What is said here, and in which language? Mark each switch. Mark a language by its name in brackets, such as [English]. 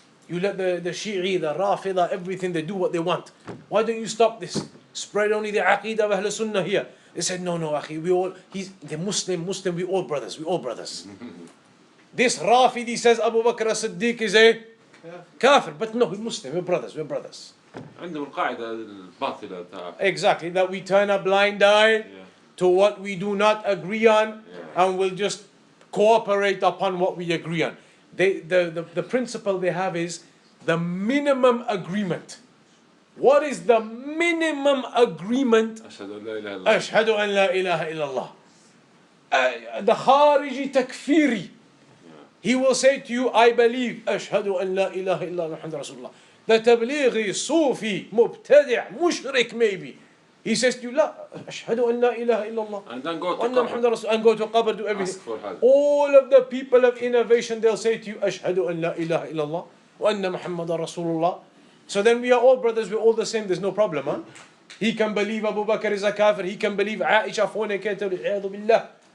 [English] You let the Shi'i, the Rafida, everything, they do what they want. Why don't you stop this? Spread only the Aqidah of Ahl Sunnah here. They said, no, Akhi, he's the Muslim, we all brothers. This Rafidi says Abu Bakr as-Siddiq is a kafir, but no, we're Muslim, we're brothers. [Arabic] عندهم القاعدة الباطلة تاع. [English] Exactly, that we turn a blind eye to what we do not agree on, and we'll just cooperate upon what we agree on. The principle they have is the minimum agreement. What is the minimum agreement? [Arabic] أشهد أن لا إله إلا الله. أشهد أن لا إله إلا الله. [English] The Khariji Takfiri, he will say to you, I believe [Arabic] أشهد أن لا إله إلا الله محمد رسول الله. [English] The Tablighi, Sufi, Mubtadi', Mushrik maybe. He says to you, [Arabic] لا أشهد أن لا إله إلا الله. [English] And then go to [Arabic] وأن محمد Qabr. رسول, [English] and go to Qabr, do everything. Ask for help. All of the people of innovation, they'll say to you, [Arabic] أشهد أن لا إله إلا الله وأن محمد رسول الله. [English] So then we are all brothers, we're all the same, there's no problem, huh? He can believe Abu Bakr is a kafir, he can believe Aisha fornicator, [Arabic] والعياذ بالله.